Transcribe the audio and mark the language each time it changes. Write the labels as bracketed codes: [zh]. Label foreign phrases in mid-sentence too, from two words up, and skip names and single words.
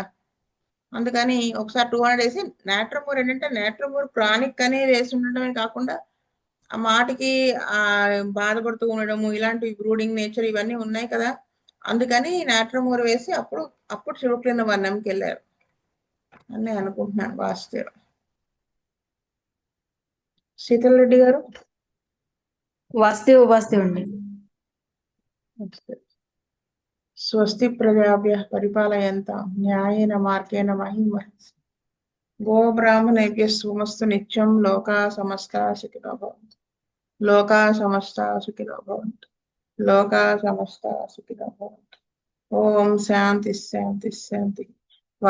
[te] అందుకని ఒకసారి 200 వేసి నాట్రమూర్ ఏంటంటే, నాట్రమూర్ క్రానిక్ అని వేసి ఉండటమే కాకుండా ఆ మాటికి బాధపడుతూ ఉండడము, ఇలాంటి [en] brooding nature [te] ఇవన్నీ ఉన్నాయి కదా. అందుకని నాట్రమూర్ వేసి అప్పుడు ట్యూబర్క్లినం 1Mకి వెళ్ళారు అని నేను అనుకుంటున్నాను. వాస్తవం. శీతల్ రెడ్డి గారు. వాస్తవ అండి. [sa] స్వస్తి ప్రజాభ్యః పరిపాలయంతాం న్యాయేన మార్గేణ మహిం మహీషాః. గోబ్రాహ్మణేభ్యः శుభమస్తు నిత్యం. లోకాः సమస్తాः సుఖినో భవంతు. లోకాः సమస్తాः సుఖినో భవంతు. లోకాः సమస్తాः సుఖినో భవంతు. ఓం శాంతి శాంతి శాంతి.